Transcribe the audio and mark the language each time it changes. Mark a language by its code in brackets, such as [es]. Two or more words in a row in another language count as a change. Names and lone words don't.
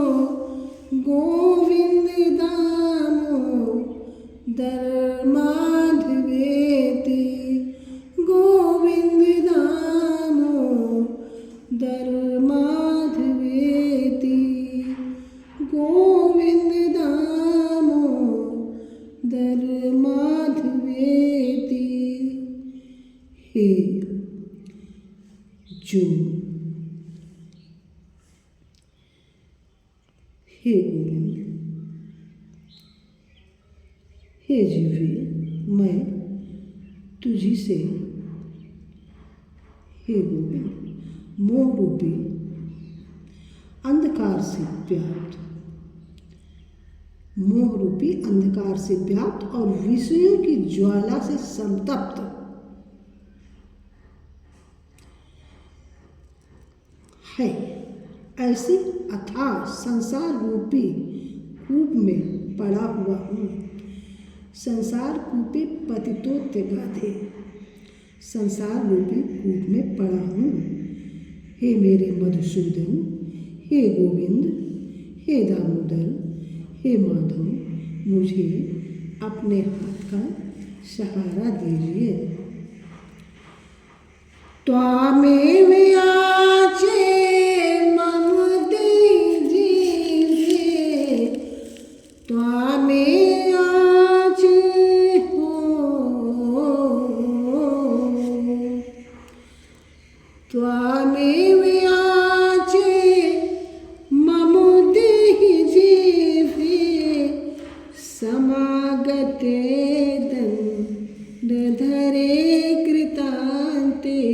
[sa] गोविंद दामोदर माधवेति, गोविंद दामोदर माधवेति, गोविंद दामोदर माधवेति। [hi] हे जो, हे गोविंद, हे जीवे, मैं तुझी से, हे गोविंद, मोह रूपी अंधकार से व्याप्त, मोह रूपी अंधकार से व्याप्त और विषयों की ज्वाला से संतप्त है, ऐसी अथाह संसार रूपी कूप में पड़ा हुआ हूँ। [sa] संसार कूपे पतितोत्गाधे, [hi] संसार रूपी कूप में पड़ा हूँ। हे मेरे मधुसूदन, हे गोविंद, हे दामोदर, हे माधव, मुझे अपने हाथ का सहारा दीजिए। [sa] त्वामेव याचे मम दीजिए, त्वामेव याचे हो, त्वामेव याचे मम दीजिए, समागते दंडधरे कृतान्ते,